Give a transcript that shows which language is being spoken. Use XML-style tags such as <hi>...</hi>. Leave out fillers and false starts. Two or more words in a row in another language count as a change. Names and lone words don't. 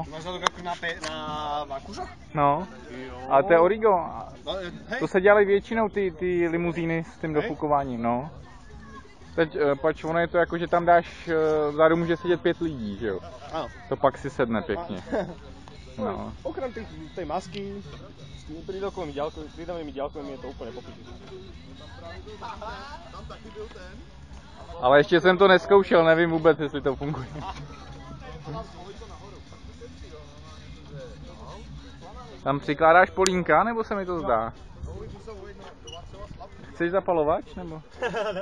<cs>Máš na to jako na vakušach? no. A to je origo. No, hej. To se dělají většinou ty limuzíny s tím dofukováním, no. Teď, pač ono je to jako, že tam dáš, vzadu může sedět 5 lidí, že jo. Ano. To pak si sedne pěkně. No.</cs> <sk>Okrem tej masky, s tými pridavnými ďalkovými je to úplne popíči.</sk> <cs>Tam taky byl ten. Ale ještě jsem to neskoušel, nevím vůbec, jestli to funguje. Tam přikládáš polínka, nebo se mi to zdá? Chceš zapalovač, nebo?</cs>